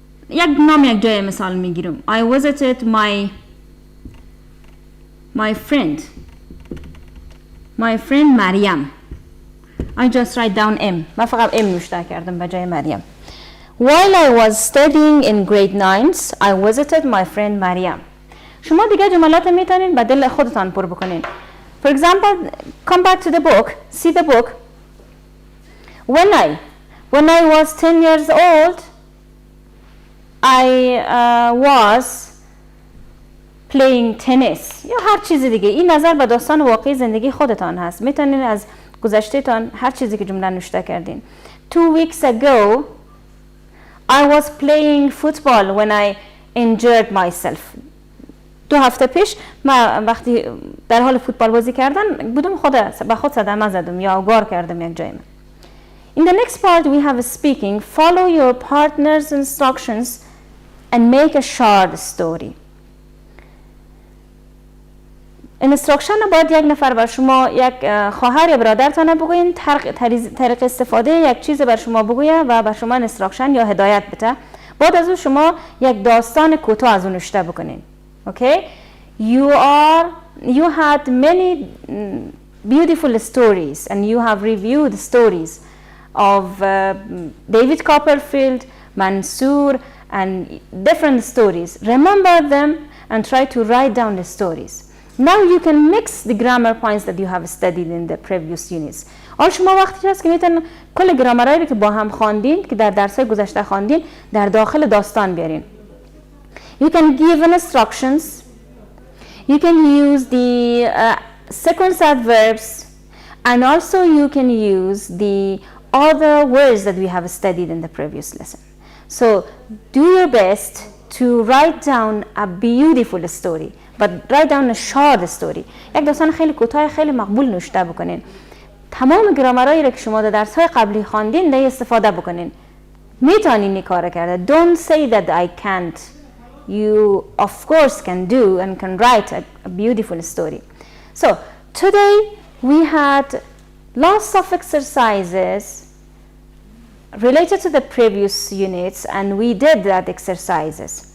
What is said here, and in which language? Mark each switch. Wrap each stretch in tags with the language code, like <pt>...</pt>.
<fa>یک جای مثال میگیرم.</fa> <en>I visited my friend مریم. I just write down M.</en> <fa>من فقط M نوشته کردم به جای مریم.</fa> <en>While I was studying in grade 9, I visited my friend مریم.</en> <fa>شما دیگه جملات میتونین به دل خودتان پر بکنین.</fa> <en>For example, come back to the book, see the book. When I was 10 years old, I was playing tennis.</en> <fa>یا هر چیز دیگه. این نظر به داستان واقعی زندگی خودتان هست. میتونین از گذشته تان هر چیزی که جمله نوشته کردین.</fa> <en>2 weeks ago, I was playing football when I injured myself.</en> <fa>2 هفته پیش من وقتی در حال فوتبال بازی کردن بودم به خود صدمه زدم یا گار کردم یک جای.</fa> <en>In the next part we have speaking. Follow your partner's instructions and make a short story.</en> <fa>instruction باید یک نفر بر شما یک خواهر یا برادرتان بگوین طریق استفاده یک چیز بر شما بگویه و بر شما instruction یا هدایت بده. بعد از اون شما یک داستان کوتاه از اون نوشته بکنین.</fa> <en>Okay? You had many beautiful stories and you have reviewed stories of David Copperfield, Mansour and different stories. Remember them and try to write down the stories. Now you can mix the grammar points that you have studied in the previous units.</en> <fa>شما وقتی هست که میتونن کل گرامرایی که با هم خواندین که در درس‌های گذشته خواندین در داخل داستان بیارین.</fa> <en>You can give instructions. You can use the sequence adverbs and also you can use the other words that we have studied in the previous lesson. So do your best to write down a beautiful story, but write down a short story.</en> <fa>یک داستان خیلی کوتاه خیلی مقبول نوشته بکنین. تمام گرامرایی را که شما در درس‌های قبلی خواندین ده استفاده بکنین. میتونین این کارو کرده.</fa> <en>Don't say that I can't. You of course can do and can write a beautiful story. So today we had lots of exercises related to the previous units and we did that exercises.</en>